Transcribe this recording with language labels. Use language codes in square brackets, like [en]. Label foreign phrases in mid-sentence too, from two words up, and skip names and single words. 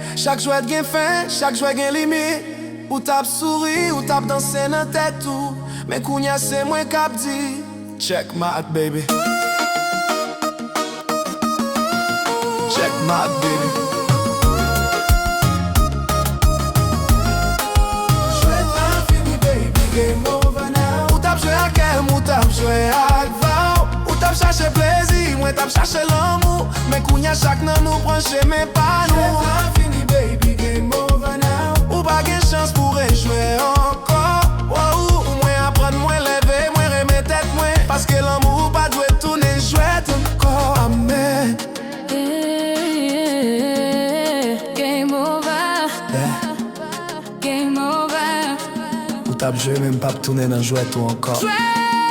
[ht] Chak jwet gen fin, chak jwet gen limit. Ou tap souri, ou tap danse nan tet tou. Men kounya se mwen kap di. [en] Check mat baby. Check mat baby. [ht] Jwet la fini baby, [en] game over now. [ht] Ou tap jwe ak em, ou tap jwe ak vow. Ou tap chache plezi, mwen tap chache l'amou. Men kounya chak nan nou pranche men pa nou. Jwet la fini baby, [en] game over now. [ht] Ou pa gen chans pou rejwe ankor. Wow. Mwen apren mwen leve, mwen reme tet mwen. Paske l'amou pa dwe toune jwet ankor. Amen. [en] Game over. Game over. [ht] Ou tap jwe men pap toune nan jwet ou ankor.